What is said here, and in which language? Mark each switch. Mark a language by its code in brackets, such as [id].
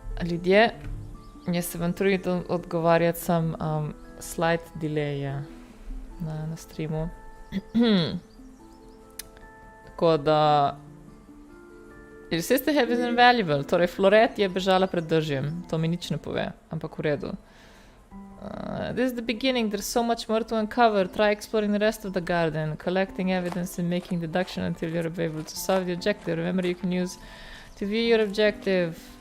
[sl] Ljudje, jaz se vam trudim odgovarjati sam [en] slight delay [sl] je na streamu. Tako da... [en] Your sister have been invaluable. [sl] Torej, Florette je bežala pred dežjem. To mi nič ne pove, ampak v redu. [en] This is the beginning. There's so much more to uncover. Try exploring the rest of the garden, collecting evidence and making deduction until you're able to solve the objective. Remember, you can use to view your objective.